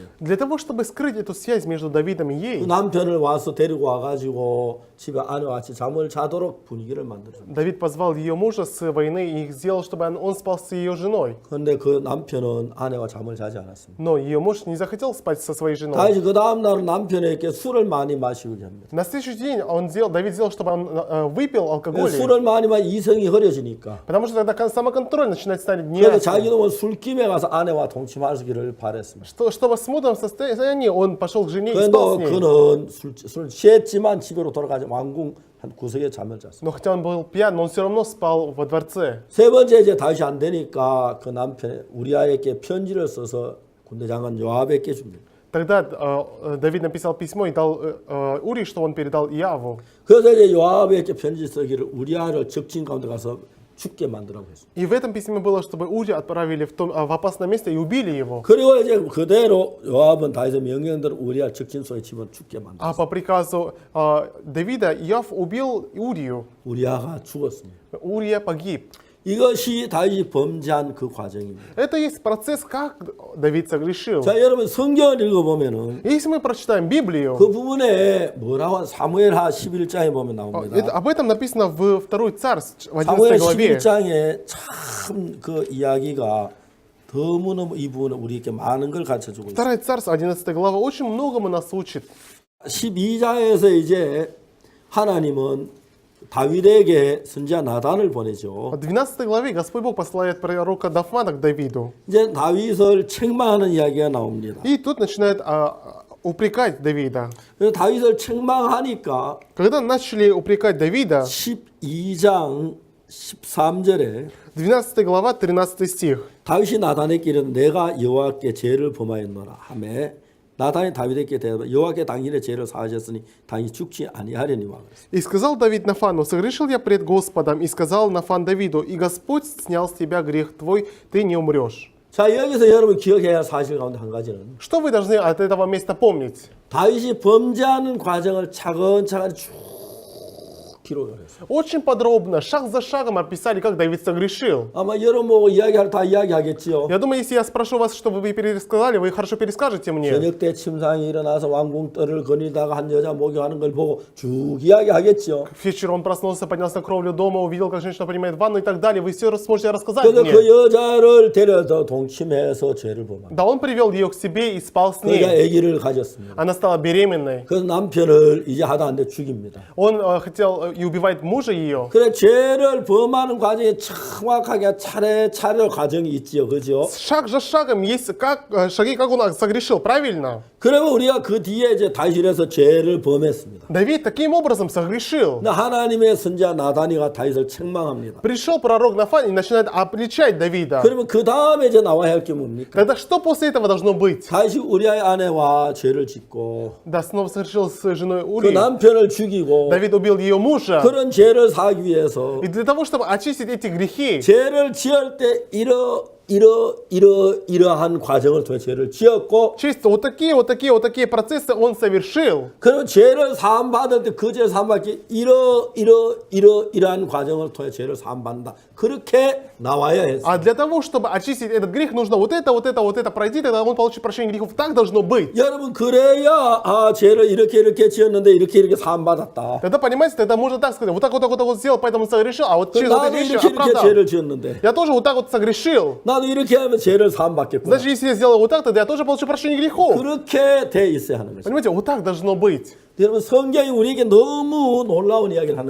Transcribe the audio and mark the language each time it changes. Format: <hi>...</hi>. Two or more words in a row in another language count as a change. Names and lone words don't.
<ru>Для того, чтобы скрыть эту связь между Давидом и 그 ей,</ru> <ko>남편을 와서 데리고 와가지고 집에 아내와 같이 잠을 자도록 분위기를 만들었습니다.</ko> <ru>Давид позвал ее мужа с войны и сделал, чтобы он спал с ее женой.</ru> <ko>그런데 그 남편은 아내와 잠을 자지 않았습니다.</ko> <ru>Но ее муж не захотел спать со своей женой.</ru> <ko>다윗이 그 다음 날은 남편에게 술을 많이 마시게 합니다.</ko> <ru>На следующий день Давид сделал, чтобы он выпил алкоголь.</ru> <ko>술을 많이 마시면 이성이 흐려지니까</ko> <ru>Потому что тогда самоконтроль начинает стать 그래서 неясным.</ru> <ko>자기도 술김에 가서 아내와 동침하기를 바랬습니다.</ko> <ru>Чтобы в смутном состоянии он пошел к жене и 그런데 спал с ней.</ru> <ko>그는 술 취했지만 집으로 돌아가지 왕궁 한 구석에 잠을 잤습니다.</ko> <ru>Но хотя он был пьян, но он все равно спал во дворце.</ru> <ko>세 번째 이제 다윗이 안 되니까 그 남편 우리아에게 편지를 써서 군대 장관 요압에게 줍니다.</ko> <ru>Тогда Давид написал письмо и дал Урии, что он передал Иаву.</ru> <ko>그래서 이제 요압에게 편지 쓰기를 우리아를 적진 가운데 가서 죽게 만들라고 했습니다.</ko> <ru>И в этом письме было, чтобы Урию отправили в опасное место и убили его.</ru> <ko>그리고 이제 그대로 요압은 다윗의 명령대로 우리아 적진소에 집어 죽게 만들었습니다.</ko> <ru>А по приказу Давида Иав убил Урию.</ru> <ko>우리아가 죽었습니다.</ko> <ru>Урия погиб.</ru> <ko>이것이 다윗이 범죄한 그 과정입니다.</ko> <ru>Это есть процесс, как Давид согрешил.</ru> <ko>자, 여러분 성경을 읽어보면은</ko> <ru>Если мы прочитаем Библию,</ru> <ko>그 부분에 뭐라고 사무엘하 11장에 보면 나옵니다.</ko> <ru>об этом написано в 2 Царств, в 사무엘 11 главе.</ru> <ko>11장에 참 그 이야기가 너무너무 이 부분에 우리에게 많은 걸 가르쳐주고 있습니다.</ko> <ru>2 Царств, 11 глава, очень многому нас учит.</ru> <ko>12장에서 이제 하나님은 다윗에게 선지자 나단을 보내죠.</ko> <ru>В 12 главе Господь Бог посылает пророка Нафана к Давиду.</ru> <ko>이제 다윗을 책망하는 이야기가 나옵니다.</ko> <ru>И тут начинает упрекать Давида.</ru> <ko>그래서 다윗을 책망하니까</ko> <ru>Когда начали упрекать Давида,</ru> <ko>12장 13절에</ko> <ru>12 глава, 13 стих.</ru> <ko>다윗이 나단에게 이르되 내가 여호와께 죄를 범하였노라 하매 나단이 다윗에게 대답하여 여호와께 당신의 죄를 사하셨으니 당신이 죽지 아니하려니와.</ko> <ru>И сказал Давид Нафану: согрешил я пред Господом, и сказал Нафан Давиду: и Господь снял с тебя грех твой, ты не умрешь.</ru> <ko>자, 여기서 여러분 기억해야 할 사실 가운데 한 가지는</ko> <ru>Что вы должны от этого места помнить?</ru> <ko>다윗이 범죄하는 과정을 차근차근 쭉 기록을 했어요.</ko> <ru>Очень подробно, шаг за шагом описали, как Давид согрешил.</ru> <ko>아마 여러분 보고 이야기할 다 이야기하겠지요.</ko> <ru>Я думаю, если я спрошу вас, чтобы вы пересказали, вы хорошо перескажете мне.</ru> <ko>저녁 때 침상이 일어나서 왕궁 뜰을 거니다가 한 여자 목욕하는 걸 보고 쭉 이야기하겠지요.</ko> <ru>Вечером он проснулся, поднялся на кровлю дома, увидел, как женщина принимает ванну и так далее. Вы все сможете рассказать 그래서 мне.</ru> <ko>그 여자를 데려다 동침해서 죄를 범한.</ko> <ru>Да, он привел ее к себе и спал с</ru> <ko>그 여자</ko> <ru>ней.</ru> <ko>아기를 가졌습니다.</ko> <ru>Она стала беременной.</ru> <ko>그래서 남편을 이제 하다 안 돼 죽입니다.</ko> <ru>Он хотел и убивает мужа ее.</ru> <ko>그래 죄를 범하는 과정에 정확하게 차례차례로 과정이 있지요, 그죠?</ko> <ru>Шаг за шагом есть шаги, как он согрешил, правильно?</ru> <ko>그러면 우리가 그 뒤에 이제 다윗에서 죄를 범했습니다.</ko> <ru>Давид таким образом согрешил.</ru> <ko>근데 하나님의 선지자 나단이가 다윗을 책망합니다.</ko> <ru>Пришел пророк Нафан и начинает обличать Давида.</ru> <ko>그러면 그 다음에 이제 나와야 할 게 뭡니까?</ko> <ru>Тогда что после этого должно быть?</ru> <ko>다윗이 우리아의 아내와 죄를 짓고</ko> <ru>Да, снова согрешил с женой 그 Ури.</ru> <ko>남편을 죽이고</ko> <ru>Давид убил ее мужа.</ru> <ko>그런 죄를 사기 위해서</ko> <ru>И для того, чтобы очистить эти грехи,</ru> <ko>죄를 지을 때 이러한 과정을 통해 죄를 지었고</ko> <ru>через вот такие процессы он совершил.</ru> <ko>그리고 죄를 사함 받을 때 그 죄 사함 받기 이러한 과정을 통해 죄를 사함 받는다. 그렇게 나와야 했어.</ko> <ru>А для того, чтобы очистить этот грех, нужно вот это пройти, тогда он получит прощение грехов. Так должно быть.</ru> <ko>여러분 그래야 죄를 이렇게 지었는데 이렇게 사함 받았다.</ko> <ru>Тогда, понимаете, тогда можно так сказать, вот сделал, поэтому согрешил, а вот через вот 나도 эти вещи 이렇게 оправдал.</ru> <ko>죄를 지었는데</ko> <ru>Я тоже вот так вот согрешил.</ru> <ko>나도 이렇게 하면 죄를 사함 받겠구나.</ko> <ru>Значит, если я сделал вот так, тогда я тоже получу прощение грехов.</ru> <ko>그렇게 돼 있어야 하는 거죠.</ko> <ru>Понимаете, вот так должно быть.</ru> <ko>여러분 성경이 우리에게 너무 놀라운 이야기를 하는</ko>